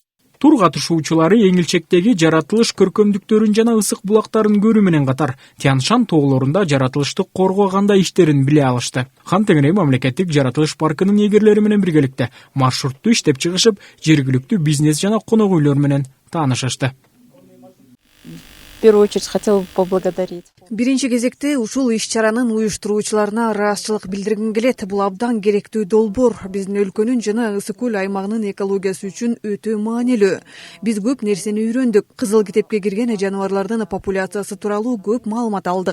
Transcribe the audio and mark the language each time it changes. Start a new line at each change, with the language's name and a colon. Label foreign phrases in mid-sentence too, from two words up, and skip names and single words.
Kyrgyz: Тур катышуучулары Эңилчектеги жаратылыш көркөмдүктөрүн жана ысык булактарын көрүү менен катар Тянь-Шань тоолорунда жаратылышты коргоо кандай иштерин биле алышты. Хантеңри мамлекеттик жаратылыш паркынын эгерлери менен биргеликте маршрутту иштеп чыгышып, жергиликтүү бизнес жана конок үйлөр менен таанышышты.
Russian: В первую очередь хотела бы поблагодарить.
Kyrgyz: Биринчи кезекте ушул иш-чаранын уюштуруучуларына ыраазычылык билдиргим келет. Бул абдан керектүү долбоор. Биздин өлкөнүн жана Ысык көл аймагынын экологиясы үчүн өтө маанилүү. Биз көп нерсени үйрөндүк. Кызыл китепке кирген жаныбарлардын популяциясы тууралуу көп маалымат алдык.